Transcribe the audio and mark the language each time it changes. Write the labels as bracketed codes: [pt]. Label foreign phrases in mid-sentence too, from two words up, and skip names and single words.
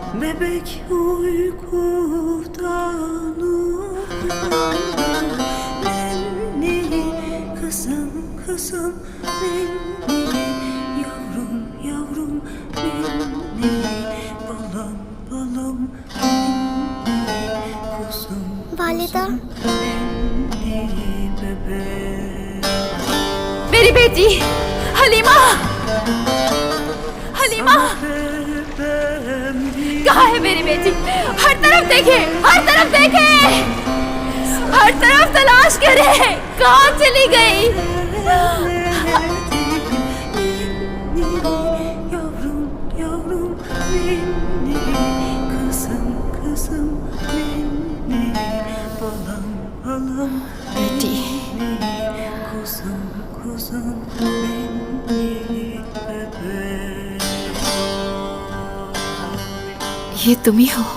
[tr] bebek uykudan nenni kızım kızım nenni yavrum yavrum nenni balam balam nenni kuzum [hi] वालिदा [tr] nenni bebek [hi] मेरी बेटी हलीमा, हलीमा कहाँ है मेरी बेटी? हर तरफ देखे, हर तरफ देखे, हर तरफ तलाश करे, कहाँ चली गई? [tr] yavrum yavrum nenni kızım kızım nenni balam balam [hi] बेटी, [tr] kuzum kuzum nenni bebek [hi] ये तुम ही हो?